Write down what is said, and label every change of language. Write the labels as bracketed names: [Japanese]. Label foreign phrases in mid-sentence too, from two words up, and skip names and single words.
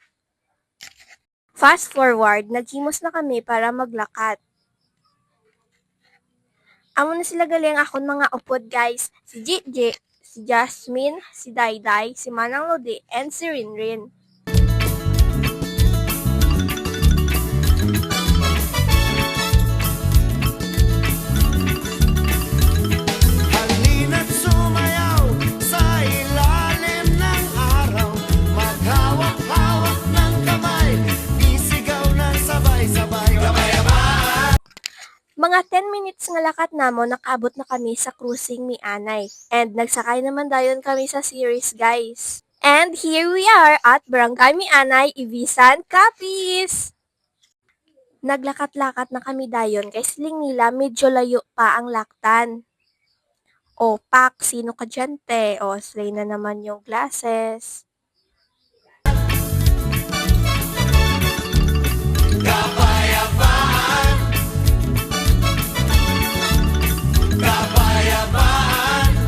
[Hiligaynon] Fast forward, naghimos na kami para maglakat. Amo na sila gali ang akon mga upod guys. Si Gigi, si Jasmine, si Dayday, si Manang Lodi, and si Rinrin. [Filipino] Halina't sumayaw sa ilalim ng araw. Maghawak-hawak ng kamay, isigaw ng sabay-sabay. Kabayabaan! [Hiligaynon] Mga 10 minutes nga lakat namo nakaabot na kami sa cruising Mianay. And nagsakay naman dayon kami sa series guys. [English] And here we are at Barangay Mianay, Ibisan, Capiz! [Hiligaynon] Naglakat-lakat na kami dayon kay siling nila medyo layo pa ang laktan. [Filipino] O pak, sino ka dyan te? O slay na naman yung glasses. Kapayapaan! Kapayapaan!